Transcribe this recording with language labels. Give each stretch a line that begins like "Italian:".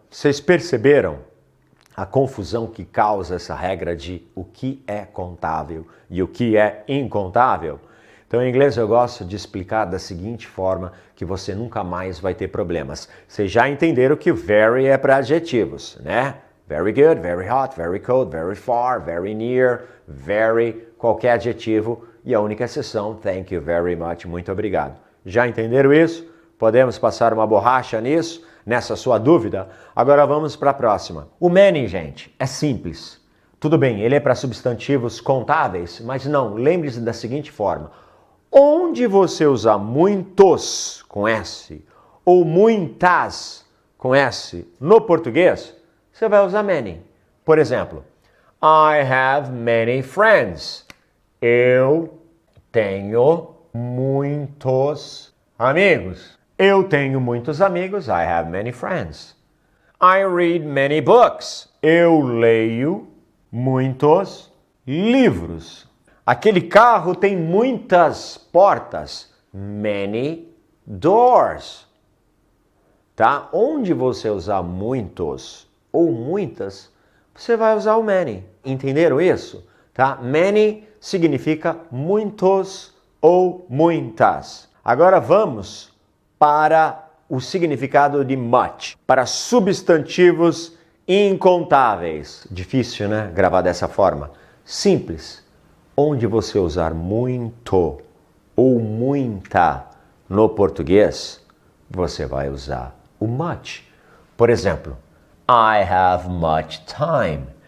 Portuguese: Vocês perceberam a confusão que causa essa regra de o que é contável e o que é incontável? Então em inglês eu gosto de explicar da seguinte forma que você nunca mais vai ter problemas. Vocês já entenderam que very é para adjetivos, né?
English: Very good, very hot, very cold, very far, very near, very,
Portuguese: qualquer adjetivo. E a única exceção,
English: thank you very much,
Portuguese: muito obrigado. Já entenderam isso? Podemos passar uma borracha nisso, nessa sua dúvida? Agora vamos para a próxima. O many, gente, é simples. Tudo bem, ele é para substantivos contáveis, mas não, lembre-se da seguinte forma. Onde você usar muitos, com S, ou muitas, com S, no português, você vai usar many.
English: Por exemplo, I have many friends.
Portuguese: Eu tenho muitos amigos. Eu tenho muitos amigos.
English: I have many friends. I read many books.
Portuguese: Eu leio muitos livros. Aquele carro tem muitas portas.
English: Many doors.
Portuguese: Tá? Onde você usar muitos ou muitas, você vai usar o many. Entenderam isso? Tá? Many significa muitos ou muitas. Agora vamos para o significado de much, para substantivos incontáveis. Difícil, né? Gravar dessa forma. Simples. Onde você usar muito ou muita no português, você vai usar o much.
English: Por exemplo, I have much time.